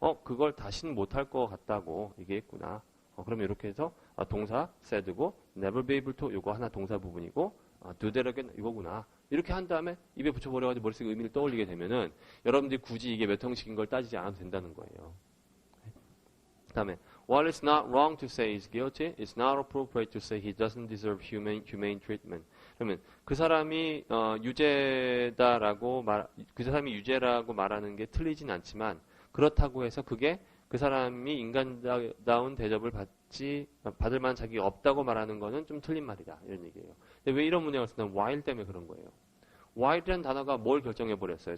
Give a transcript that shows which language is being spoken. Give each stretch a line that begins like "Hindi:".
Korean: 그걸 다시는 못할 것 같다고 얘기했구나. 그러면 이렇게 해서 동사 said고
English: never be able to
Korean: 요거 하나 동사 부분이고
English: do that again
Korean: 이거구나. 이렇게 한 다음에 입에 붙여버려가지고 머릿속에 의미를 떠올리게 되면은 여러분들이 굳이 이게 몇 형식인 걸 따지지 않아도 된다는 거예요.
English: 그 다음에 while it's not wrong to say he's guilty, it's not appropriate to say he doesn't deserve humane treatment.
Korean: 그러면 그 사람이 유죄다라고 그 사람이 유죄라고 말하는 게 틀리진 않지만 그렇다고 해서 그게 그 사람이 인간다운 대접을 받을 만한 자격이 없다고 말하는 거는 좀 틀린 말이다. 이런 얘기예요. 근데 왜 이런 문장을 쓰냐면 while 때문에 그런 거예요. while이라는 단어가 뭘 결정해버렸어요?